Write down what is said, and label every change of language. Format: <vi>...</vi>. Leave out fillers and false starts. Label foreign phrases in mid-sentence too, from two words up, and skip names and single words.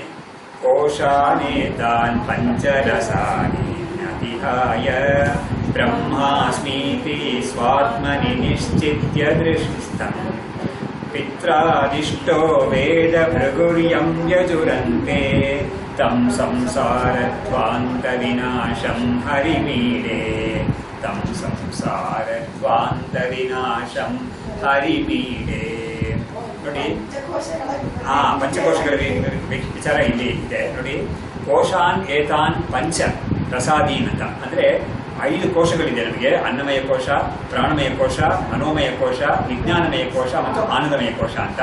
<sa>ಕೋಶಾನೇತಾನ್ ಪಂಚರಸಾನಿ ಅತಿಹಾಯ ಬ್ರಹ್ಮಾಸ್ಮೀತಿ ಸ್ವಾತ್ಮನಿ ನಿಶ್ಚಿತ್ಯ ದೃಷ್ಟಿಸ್ಥಂ ಪಿತ್ರಾದಿಷ್ಟೋ ವೇದ ಭೃಗುರ್ಯಂ ಯಜುರಂತೆ ತಂ ಸಂಸಾರಧ್ವಾಂತ ವಿನಾಶಂ ಹರಿಮೀಡೆ ತಂ ಸಂಸಾರಧ್ವಾಂತ ವಿನಾಶಂ ಹರಿಮೀಡೆ.</sa> <kn>ನೋಡಿ, ಪಂಚಕೋಶಗಳ ವಿಚಾರ ಇಲ್ಲಿ ಇದೆ ನೋಡಿ.</kn> <sa>ಕೋಶಾನ್ ಏತಾನ್ ಪಂಚ ರಸಾದೀನ್</sa> <kn>ಅಂತ ಅಂದರೆ 5 ಕೋಶಗಳಿದೆ ನಮಗೆ. ಅನ್ನಮಯ ಕೋಶ, ಪ್ರಾಣಮಯ ಕೋಶ, ಮನೋಮಯ ಕೋಶ, ವಿಜ್ಞಾನಮಯ ಕೋಶ ಮತ್ತು ಆನಂದಮಯ ಕೋಶ ಅಂತ.</kn>